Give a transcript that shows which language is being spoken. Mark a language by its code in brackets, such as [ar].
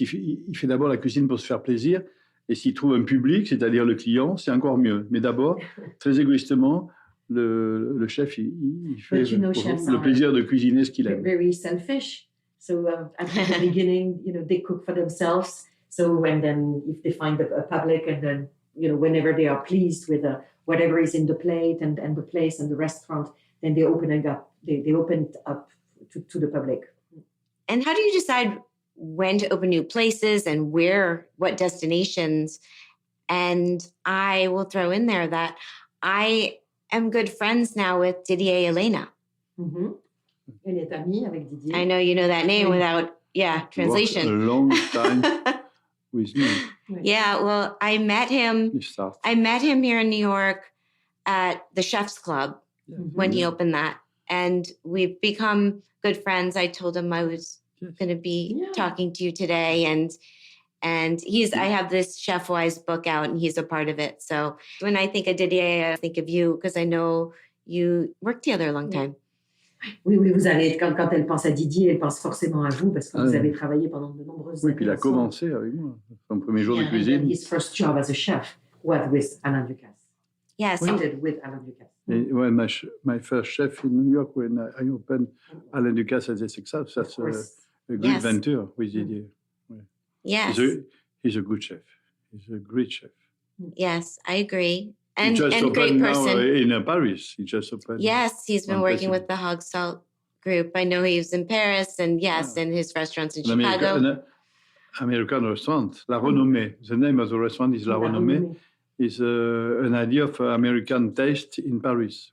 [fr] Il fait d'abord la cuisine pour se faire plaisir. Et s'il trouve un public, c'est-à-dire le client, c'est encore mieux. Mais d'abord, très égoïstement, le chef, il fait le plaisir de cuisiner ce qu'il aime. [en] Very selfish. So at the beginning, you know, they cook for themselves. So and then if they find a public, and then, you know, whenever they are pleased with whatever is in the plate and the place and the restaurant, then they open it up. They open it up to the public. And how do you decide when to open new places and what destinations? And I will throw in there that I am good friends now with Didier Elena. Mm-hmm. [fr] Elle est amie avec Didier. [en] I know you know that name without, translation. A long time with me. Yeah, well, I met him here in New York at the Chef's Club when he opened that. And we've become good friends. I told him I was going to be talking to you today. And I have this Chefwise book out, and he's a part of it. So when I think of Didier, I think of you, because I know you worked together a long time. [fr] Oui, vous allez, quand elle pense à Didier, elle pense forcément à vous, parce que vous avez travaillé pendant de nombreuses années. Oui, puis il a commencé avec moi. Son premier jour de cuisine. [en] His first job as a chef was with Alain Ducasse. Yes. Started with Alain Ducasse. Well, my first chef in New York, when I opened Alain Ducasse as a success, that's a great venture with Didier. Yes. He's a good chef. He's a great chef. Yes, I agree. And great person. Now in Paris. He just opened. Yes, he's been working with the Hog Salt group. I know he was in Paris, and in his restaurants in Chicago. An American restaurant, La Renommée. The name of the restaurant is La Renommée. It's an idea of American taste in Paris.